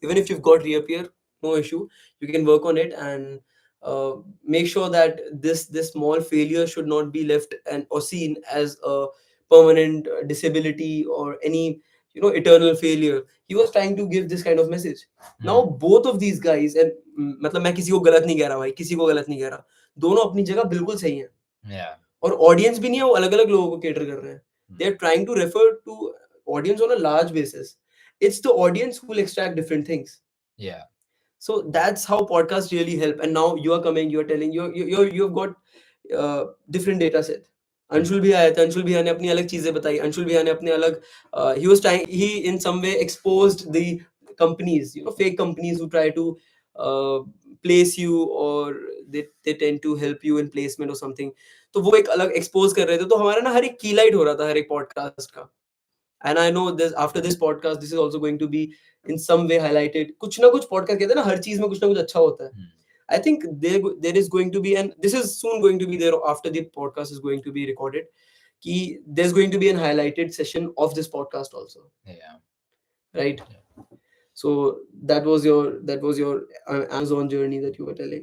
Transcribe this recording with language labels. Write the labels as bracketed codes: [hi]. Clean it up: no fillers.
[en] Even if you've got reappear, no issue, you can work on it, and make sure that this small failure should not be left and or seen as a permanent disability or any eternal failure. He was trying to give this kind of message. Now both of these guys, and [hi] मतलब मैं किसी को गलत नहीं कह रहा भाई, किसी को गलत नहीं कह रहा, दोनों अपनी जगह बिल्कुल सही हैं. [en] Yeah. [hi] और ऑडियंस भी नहीं है, वो अलग अलग लोगों को केटर कर रहे हैं. [en] They are trying to refer to audience on a large basis. It's the audience who will extract different things. Yeah. So that's how podcasts really help. And now you are coming, you are telling, you've got different data set. [hi] Anshul भी आया था, अंशुल भैया ने अपनी अलग चीजें बताई, अंशुल भैया ने अपने अलग [en] he was trying, he in some way exposed the companies, fake companies who try to place you, or they tend to help you in placement or something. [hi] तो वो एक अलग expose कर रहे थे. तो हमारा ना हर एक की लाइट हो रहा था हर एक podcast का. [en] And I know this, after this podcast, this is also going to be in some way highlighted. [hi] कुछ ना कुछ podcast कहते हैं ना, हर चीज में कुछ ना कुछ अच्छा होता है. [en] I think there is going to be, and this is soon going to be there after the podcast is going to be recorded, there's going to be an highlighted session of this podcast also. Yeah. Right? Yeah. So that was your Amazon journey that you were telling.